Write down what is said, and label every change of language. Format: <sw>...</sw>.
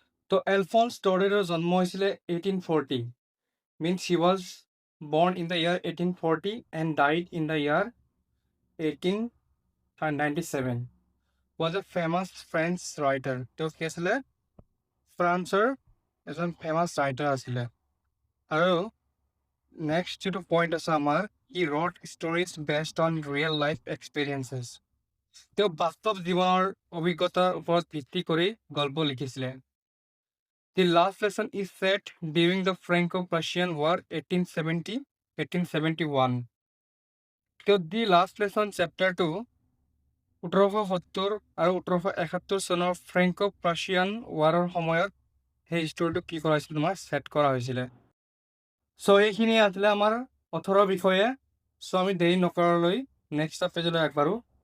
<as>তো এলফন্স ষ্ট'ডেণ্টৰ জন্ম হৈছিলে 1840,</as> <en>means he was born in the year 1840 and died in the year 1897. Was a famous French writer.</en> <as>তেওঁ কি আছিলে, ফ্ৰান্সৰ এজন ফেমাছ ৰাইটাৰ আছিলে। আৰু নেক্সট যিটো পইণ্ট আছে আমাৰ,</as> <en>He wrote stories based on real life experiences.</en> <as>তেওঁ বাস্তৱ জীৱনৰ অভিজ্ঞতাৰ ওপৰত ভিত্তি কৰি গল্প লিখিছিলে।</as> <en>The last lesson is set during the Franco-Prussian War 1870-1871. So the last lesson chapter 2</en> <as>1870 আৰু 1871 চনৰ ফ্ৰেংকো প্ৰাছিয়ান ৱাৰৰ সময়ত সেই ষ্টৰিটো কি কৰা হৈছিল, তোমাৰ ছেট কৰা হৈছিলে। চ' এইখিনি আছিলে আমাৰ অথৰৰ বিষয়ে। চ' আমি দেৰি নকৰালৈ নেক্সট পেজলৈ আগবাঢ়ো।</as>